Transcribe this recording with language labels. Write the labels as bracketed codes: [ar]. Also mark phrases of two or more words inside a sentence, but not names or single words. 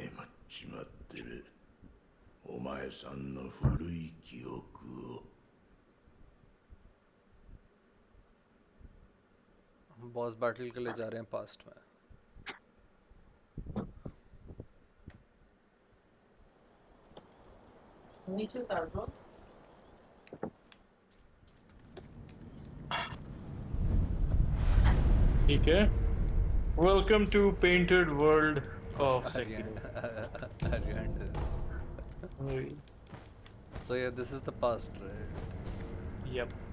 [ja] 眠っちまってるお前さんの古い記憶を。 [hi] हम [en] boss battle [hi] के लिए जा रहे हैं पास्ट में। नीचे उतार दो। ठीक है, [en] welcome to painted world of So yeah, this is the past, right? Yep.